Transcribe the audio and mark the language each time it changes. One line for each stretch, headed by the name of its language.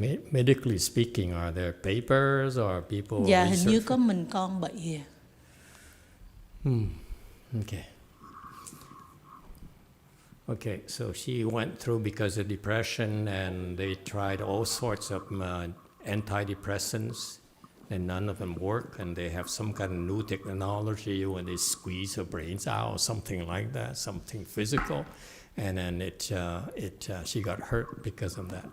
English: Medically speaking, are there papers or people?
Vietnamese: Dạ, hình như có mình con bị.
English: Okay. Okay, so she went through because of depression, and they tried all sorts of antidepressants, and none of them work, and they have some kind of new technology when they squeeze her brains out or something like that, something physical, and then she got hurt because of that.